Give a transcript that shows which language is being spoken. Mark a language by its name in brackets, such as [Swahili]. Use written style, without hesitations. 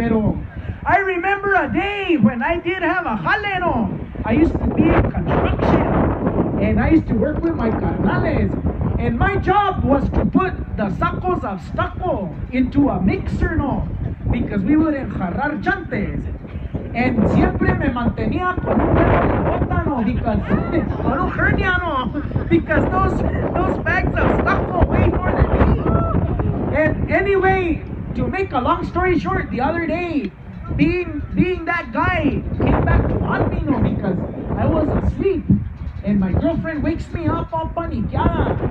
[English] Pero I remember a day when I did have a jalero. I used to be in construction and I used to work with my carnales. And my job was to put the sacos of stucco into a mixer, no? Because we would [Spanish] enjarrar chantes. And siempre me mantenía con un dedo en la bota, no? Because, con un hernia, no? [English] Because those bags of stucco weigh more than me. And anyway, to make a long story short, the other day, being that guy came back to haunt me, no, because I was asleep and my girlfriend wakes me up all [Spanish] paniqueada.